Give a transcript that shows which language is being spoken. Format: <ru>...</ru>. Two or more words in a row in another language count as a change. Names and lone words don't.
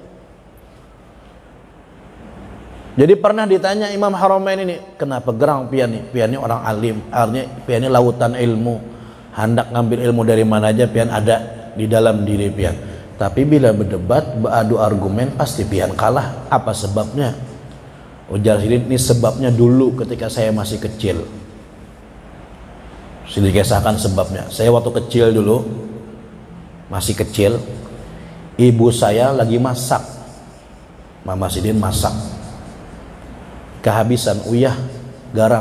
<bjn>Jadi pernah ditanya Imam Haramain ini, kenapa gerang pian ini orang alim, artinya pian ini lautan ilmu, hendak ngambil ilmu dari mana aja pian ada di dalam diri pian. Tapi bila berdebat, beradu argumen pasti pian kalah. Apa sebabnya? Ujar Sidin,</bjn> <id>ini sebabnya dulu ketika saya masih kecil.</id> <bjn>Sidin kisahkan sebabnya. Saya waktu kecil dulu, masih kecil, ibu saya lagi masak. Mama Sidin masak. Kehabisan uyah, garam.</bjn>